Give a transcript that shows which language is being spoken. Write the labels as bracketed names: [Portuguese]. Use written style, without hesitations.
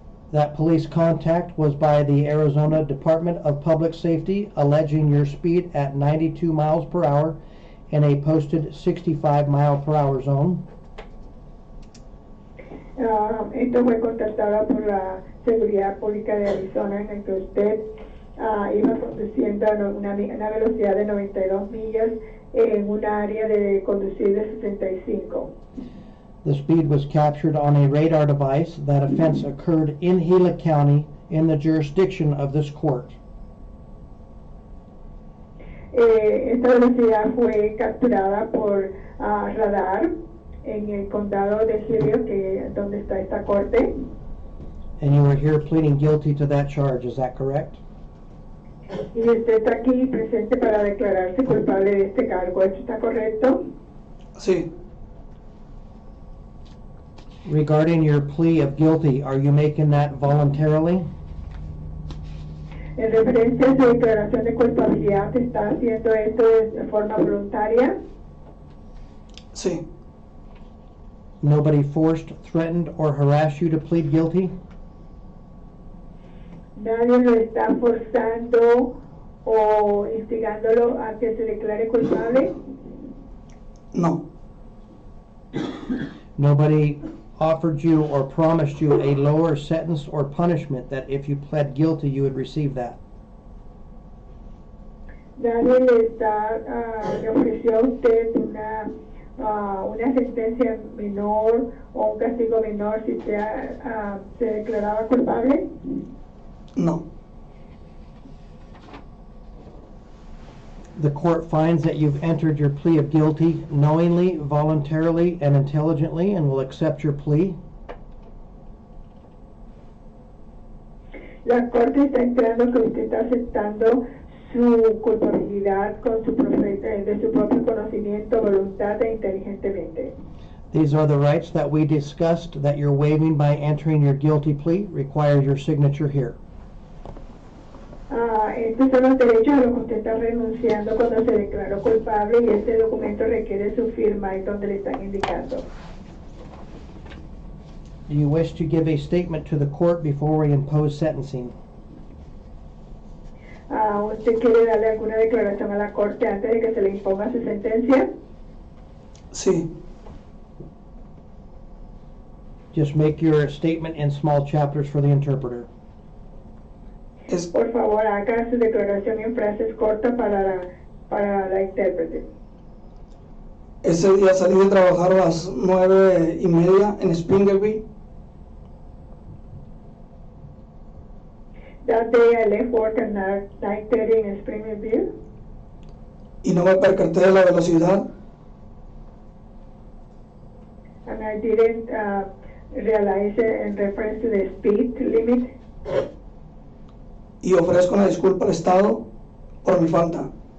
[English] That police contact was by the Arizona Department of Public Safety, alleging your speed at 92 miles per hour in a posted 65 mile per hour zone. [Spanish] Esto fue contactado por la Seguridad Pública de Arizona, en el que usted iba conduciendo a una velocidad de 92 millas en un área de conducir de 65. [English] The speed was captured on a radar device. That offense occurred in Gila County in the jurisdiction of this court. [Spanish] Esta velocidad fue capturada por radar en el condado de Gila, donde está esta corte. [English] And you are here pleading guilty to that charge, is that correct? [Spanish] Y usted está aquí presente para declararse culpable de este cargo. ¿Esto está correcto? Sí. [English] Regarding your plea of guilty, are you making that voluntarily? [Spanish] En referencia a su declaración de culpabilidad, ¿está haciendo esto de forma voluntaria? Sí. [English] Nobody forced, threatened, or harassed you to plead guilty? [Spanish] Nadie lo está forzando o instigándolo a que se declare culpable. No. [English] Nobody offered you or promised you a lower sentence or punishment that if you pled guilty you would receive that? [Spanish] Nadie le ofreció a usted una sentencia menor o un castigo menor si se declaraba culpable. No. [English] The court finds that you've entered your plea of guilty knowingly, voluntarily, and intelligently, and will accept your plea. [Spanish] La corte está enterando que usted está aceptando su culpabilidad con de su propio conocimiento, voluntad e inteligentemente. [English] These are the rights that we discussed that you're waiving by entering your guilty plea. Requires your signature here. [Spanish] Estos son los derechos a los que usted está renunciando cuando se declaró culpable y este documento requiere su firma y donde le están indicando. [English] Do you wish to give a statement to the court before we impose sentencing? [Spanish] ¿Usted quiere darle alguna declaración a la corte antes de que se le imponga su sentencia? Sí. [English] Just make your statement in small chapters for the interpreter. [Spanish] Por favor, haga su declaración en frases cortas para la intérprete. Ese día salí de trabajar a las 9:30 en Springerville. [English] That day I left work at 9:30 in Springville. [Spanish] Y no me percaté de la velocidad. [English] And I didn't realize it in reference to the speed limit. [Spanish] Y ofrezco una disculpa al Estado por mi falta.